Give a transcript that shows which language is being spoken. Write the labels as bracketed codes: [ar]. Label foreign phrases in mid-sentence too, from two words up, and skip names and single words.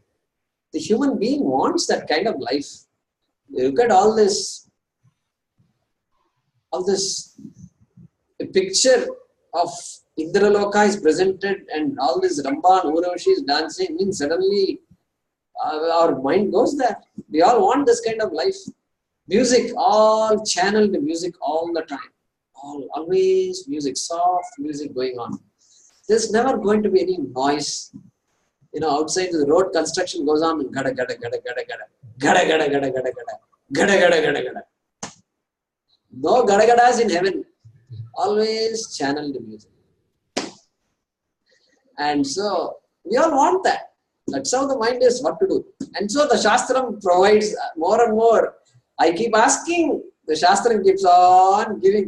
[en] The human being wants that kind of life. You look at all this a picture of Indraloka is presented and all this Ramba and Urvashi is dancing, means suddenly our mind goes there. We all want this kind of life. Music, all channeled music all the time. Always music, soft music going on. There's never going to be any noise. Outside the road construction goes on and gada gada gada gada gada gada gada gada gada gada gada gada gada. No gada gadas in heaven. Always channeled music. And so we all want that. That's how the mind is, what to do. And so the Shastram provides more and more. I keep asking, the Shastram keeps on giving.